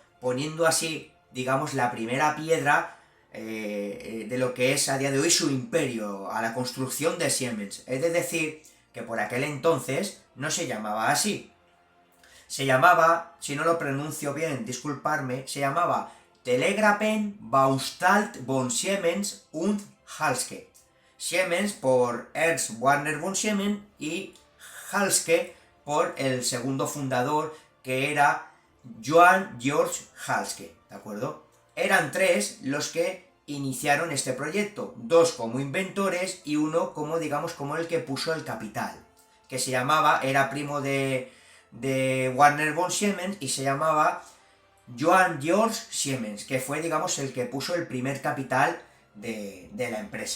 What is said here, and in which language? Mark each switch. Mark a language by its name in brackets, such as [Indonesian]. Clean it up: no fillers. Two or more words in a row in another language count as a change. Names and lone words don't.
[Spanish] Poniendo así, digamos, la primera piedra de lo que es a día de hoy su imperio, a la construcción de Siemens. Es de decir, que por aquel entonces no se llamaba así. Se llamaba, si no lo pronuncio bien, disculparme, se llamaba Telegrafen Bauanstalt von Siemens und Halske. Siemens por Ernst Werner von Siemens y Halske por el segundo fundador, que era Johann Georg Halske, ¿de acuerdo? Eran tres los que iniciaron este proyecto, dos como inventores y uno como, digamos, como el que puso el capital, que se llamaba, era primo de Werner von Siemens y se llamaba Johann Georg Siemens, que fue, digamos, el que puso el primer capital de la empresa.